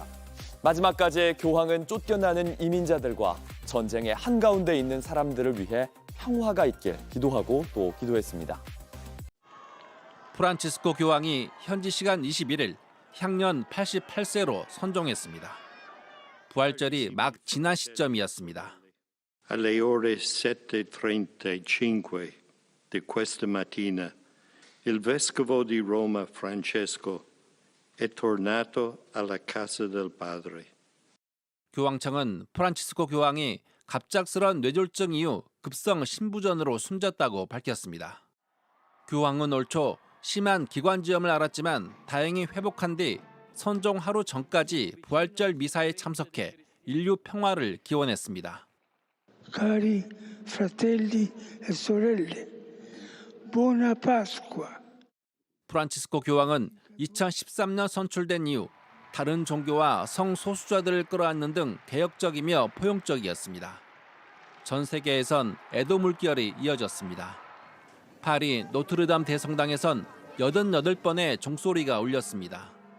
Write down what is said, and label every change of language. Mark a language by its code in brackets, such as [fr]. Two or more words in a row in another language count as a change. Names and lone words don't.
[ko] 마지막까지 교황은 쫓겨나는 이민자들과 전쟁의 한가운데 있는 사람들을 위해 평화가 있길 기도하고 또 기도했습니다. 프란치스코 교황이 현지 시간 21일 향년 88세로 선종했습니다. 부활절이 막 지난 시점이었습니다. [it] Alle ore 7:35 di questa mattina, il vescovo di Roma Francesco è tornato alla casa del padre. [ko] 교황청은 프란치스코 교황이 갑작스런 뇌졸중 이후 급성 심부전으로 숨졌다고 밝혔습니다. 교황은 올 초 심한 기관지염을 앓았지만 다행히 회복한 뒤 선종 하루 전까지 부활절 미사에 참석해 인류 평화를 기원했습니다. [it] Cari fratelli e sorelle, buona Pasqua. [ko] 프란치스코 교황은 2013년 선출된 이후 다른 종교와 성소수자들을 끌어안는 등 개혁적이며 포용적이었습니다. 전 세계에선 애도 물결이 이어졌습니다. 파리 노트르담 대성당에선 88번의 종소리가 울렸습니다.